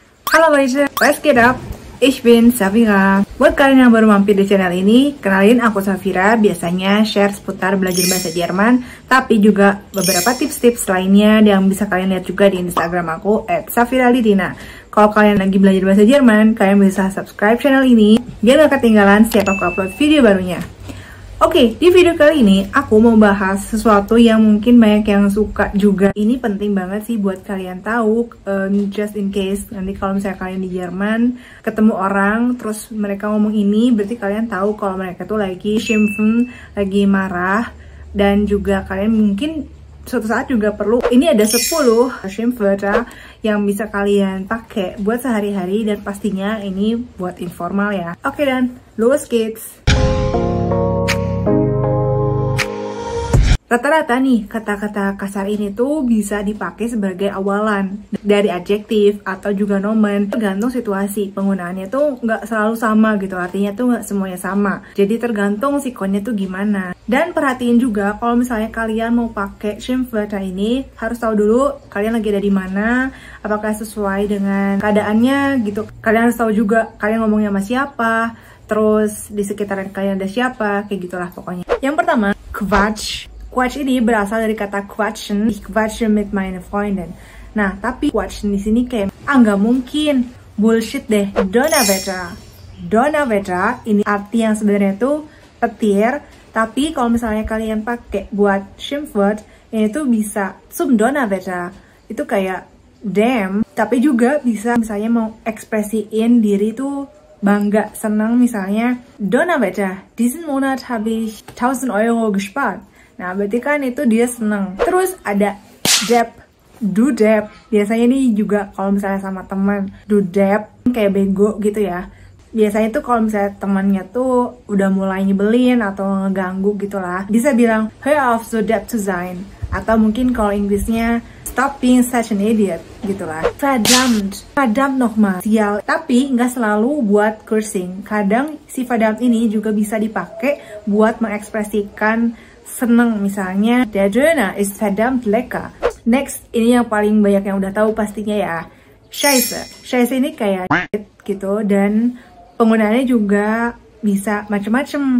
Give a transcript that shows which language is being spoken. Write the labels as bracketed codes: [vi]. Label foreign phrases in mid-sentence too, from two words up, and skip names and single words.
[de] Halo Leute, [en] let's get up. [de] Ich bin Safira. [id] Buat kalian yang baru mampir di channel ini, kenalin aku Safira. Biasanya share seputar belajar bahasa Jerman, tapi juga beberapa tips-tips lainnya yang bisa kalian lihat juga di Instagram aku @safiralitina. Kalau kalian lagi belajar bahasa Jerman, kalian bisa subscribe channel ini biar gak ketinggalan setiap aku upload video barunya. Oke, di video kali ini aku mau bahas sesuatu yang mungkin banyak yang suka juga. Ini penting banget sih buat kalian tahu, [en] just in case [id] nanti kalau misalnya kalian di Jerman ketemu orang terus mereka ngomong ini, berarti kalian tahu kalau mereka tuh lagi schimpfen, lagi marah. Dan juga kalian mungkin suatu saat juga perlu, ini ada 10 Schimpfwörter yang bisa kalian pakai buat sehari-hari, dan pastinya ini buat informal ya. Oke, dan [de] los geht's. [id] Rata-rata nih, kata-kata kasar ini tuh bisa dipakai sebagai awalan dari adjektif atau juga nomen. Tergantung situasi, penggunaannya tuh nggak selalu sama gitu, artinya tuh nggak semuanya sama. Jadi tergantung sikonnya tuh gimana. Dan perhatiin juga kalau misalnya kalian mau pakai Schimpfwörter ini, harus tahu dulu kalian lagi ada di mana, apakah sesuai dengan keadaannya gitu. Kalian harus tahu juga kalian ngomongnya sama siapa, terus di sekitaran kalian ada siapa, kayak gitulah pokoknya. Yang pertama, Quatsch. Quatsch ini berasal dari kata quatschen, [de] ich quatsche mit meinen Freunden. [id] Nah, tapi quatschen di sini kayak nggak mungkin, bullshit deh, Donnerwetter. Donnerwetter ini arti yang sebenarnya tuh petir, tapi kalau misalnya kalian pakai buat Schimpfwort, ini tuh bisa [de] zum Donnerwetter. [id] Itu kayak damn, tapi juga bisa misalnya mau ekspresiin diri tuh bangga, senang, misalnya [de] Donnerwetter, diesen Monat habe ich 1000 Euro gespart. [id] Nah, berarti kan itu dia seneng. Terus ada depp, [de] du depp. [id] Biasanya nih juga kalau misalnya sama teman, [de] du depp, [id] kayak bego gitu ya. Biasanya tuh kalau misalnya temannya tuh udah mulai nyebelin atau ngeganggu gitu lah, bisa bilang, [de] hör auf so depp zu sein. [id] Atau mungkin kalau Inggrisnya, [en] stop being such an idiot, [id] gitu lah. [de] Verdammt, verdammt nochmal, [id] sial. Tapi nggak selalu buat cursing. Kadang si verdammt ini juga bisa dipakai buat mengekspresikan seneng, misalnya [de] der Döner ist verdammt lecker. [id] Next, ini yang paling banyak yang udah tahu pastinya ya, Scheiße. Scheiße ini kayak gitu, dan penggunaannya juga bisa macem-macem.